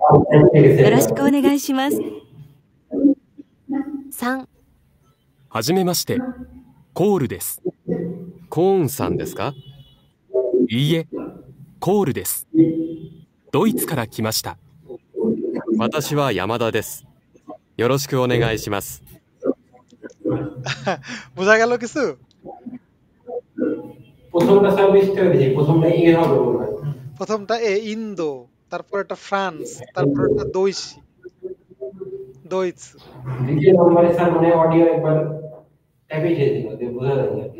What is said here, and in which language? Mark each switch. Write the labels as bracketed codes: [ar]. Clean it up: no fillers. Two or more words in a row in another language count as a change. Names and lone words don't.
[ja] よろしくお願いします。3、はじめまして、コールです。コーンさんですか？いいえ、コールです。ドイツから来ました。私は山田です。よろしくお願いします。 [bn] বোঝা গেল কিছু? প্রথমটা স্যার বুঝতে পেরেছি, প্রথমটা এ হবে মনে হয়। প্রথমটা এ ইন্দো, তারপর একটা ফ্রান্স, তারপর একটা দইচ। দ্বিতীয় নম্বরে স্যার মানে অডিও একবার ট্যাপে দিয়েছিল, বোঝা যায়নি আর কি।